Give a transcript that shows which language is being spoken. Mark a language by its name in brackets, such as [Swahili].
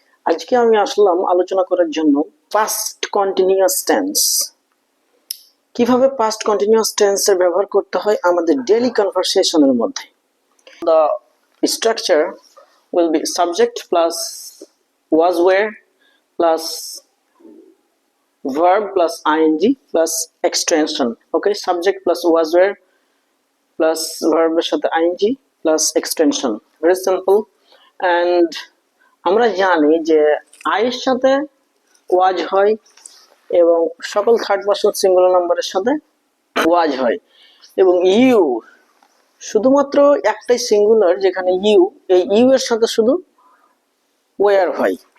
[Bangla] আজকে আমি আসলাম আলোচনা করার জন্য পাস্ট কন্টিনিউয়াস টেন্স। কিভাবে পাস্ট কন্টিনিউয়াস টেন্স এর ব্যবহার করতে হয় আমাদের ডেইলি কনভারসেশনের মধ্যে। [English] The structure will be subject plus was were plus verb plus ing plus extension. Okay, subject plus was were plus verb [Bangla] এর সাথে [English] ing plus extension. Very simple. And [Bangla] আমরা জানি যে আয়ের সাথে ওয়াজ হয় এবং সকল থার্ড পারসন সিঙ্গুলার নাম্বারের সাথে ওয়াজ হয় এবং ইউ শুধুমাত্র একটাই সিঙ্গুলার যেখানে ইউ, এই ইউ এর সাথে শুধু ওয়্যার হয়।